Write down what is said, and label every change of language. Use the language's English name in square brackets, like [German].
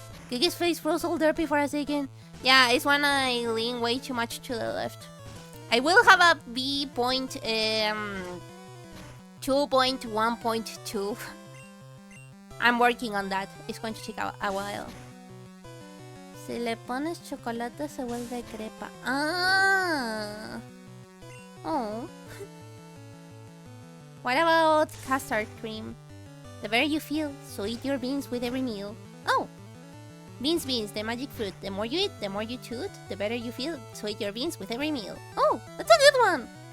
[English] Gigi's face froze all derpy for a second. Yeah, it's when I lean way too much to the left. I will have a B point 2.1.2. I'm working on that. It's going to take a while. [Spanish] Si le pones chocolate se vuelve crepa. Ah. Oh. [English] What about custard cream? The better you feel, so eat your beans with every meal. Oh. Beans, the magic fruit. The more you eat, the more you toot, the better you feel, so eat your beans with every meal. Oh, that's a good one!